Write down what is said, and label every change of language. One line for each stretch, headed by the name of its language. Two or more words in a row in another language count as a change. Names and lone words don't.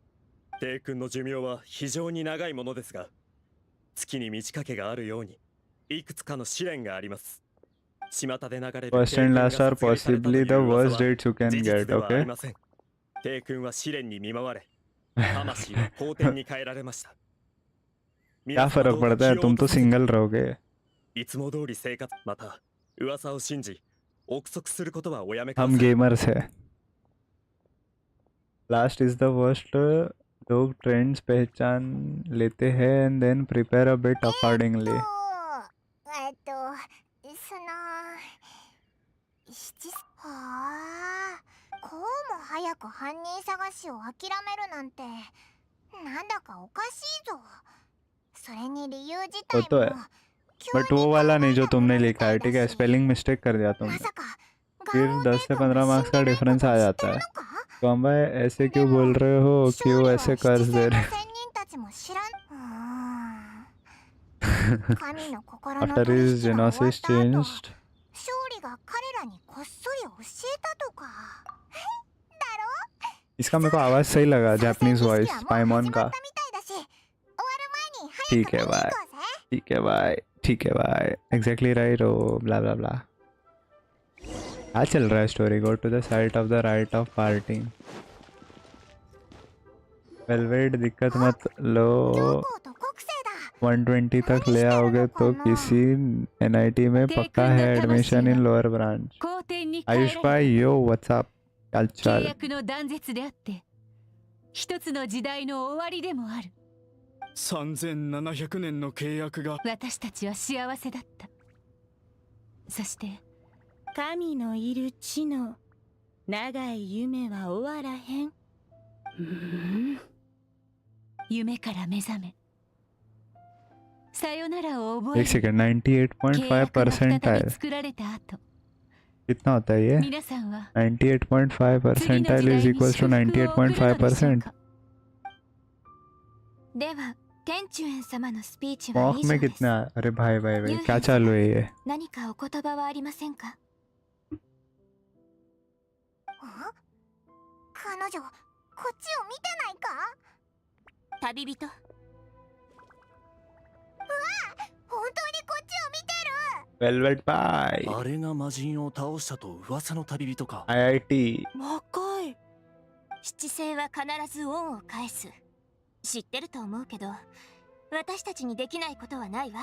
Japanese: 帝君の寿命は非常に長いものですが、月に満ち欠けがあるようにいくつかの試練があります。巷で流れる
English: first and last are possibly the worst dates you can
Japanese: 事
English: get
Japanese: 実ではあり okay ません。帝君は試練に見舞われ、魂は好天に変えられました。
Hindi: क्या फर्क पड़ता है तुम तो सिंगल रहोगे
Japanese: いつも通り生活また噂を信じ憶測することはおやめくださ
Hindi: हम
Japanese: い。
Hindi: गेमर्स है
English: last is the worst
Hindi: लोग ट्रेंड्स पहचान लेते हैं
English: and then prepare a bit accordingly
Japanese: その七はあこうも早く犯人探しを諦めるなんてなんだかおかしいぞそれに理由自体
Hindi: वो तो है
Japanese: も
Hindi: बट वो वाला नहीं जो तुमने लिखा है ठीक है
English: spelling mistake
Hindi: कर दिया
Japanese: ま
Hindi: तुमने
Japanese: さか
Hindi: फिर 10 से 15 मार्क्स का डिफरेंस आ जाता है तो हम भाई ऐसे क्यों बोल रहे हो क्यों ऐसे कर्ज दे रहे
Japanese: 仙人たちも知らん神の心の
English: After
Japanese: 取
English: his
Japanese: 引が終わっ
English: genesis
Japanese: た後、
English: changed.
Japanese: 勝利が彼らにこっそり教えたとか。
Hindi: इसका मेरे को आवाज सही लगा,
Japanese: 参戦
Hindi: जापानीज
Japanese: 儀式
Hindi: वॉइस
Japanese: はもう
Hindi: पाइमोन
Japanese: 始ま
Hindi: का.
Japanese: ったみたいだし、終わる前に早
Hindi: ठीक
Japanese: く見
Hindi: है
Japanese: に行
Hindi: भाई,
Japanese: こうぜ。
Hindi: ठीक है भाई, ठीक है भाई.
English: Exactly right. Oh, blah blah blah.
Hindi: क्या चल रहा है स्टोरी?
English: Go to the site of the right of parting.
Hindi: वेलवेट दिक्कत मत लो,
Japanese: 上皇と国政だ。
Hindi: 120 तक ले आओगे तो किसी NIT में पक्का है एडमिशन
English: in lower branch.
Japanese: 皇帝に帰
Hindi: आयुष
Japanese: られ
Hindi: भाई
English: yo whatsup
Japanese: 契
Hindi: कल्चर.
Japanese: 約の断絶であって一つの時代の終わりでもある。 3700年の契約が。私たちは幸せだった。そして神のいる地の長い夢は終わらへん。夢から目覚めさよならを覚え
Hindi: एक सेकंड 98.5 परसेंटाइल
Japanese: 作られた後
Hindi: कितना होता है ये?
Japanese: 皆さんは
English: 98.5 परसेंटाइल is equals to 98.5%.
Japanese: では天中園様のスピーチは
Hindi: मॉक
Japanese: 以
Hindi: में
Japanese: 上です。
Hindi: कितना? अरे भाई भाई भाई क्या चालू है ये?
Japanese: 何かお言葉はありませんか？あ？彼女、こっちを見てないか？旅人。うわ！本当にこっちを見てる！
Hindi: वेलवेट भाई
Japanese: あれが魔人を倒したと噂の旅人か。
Hindi: IIT
Japanese: 若い。七星は必ず恩を返す。知ってると思うけど、私たちにできないことはないわ。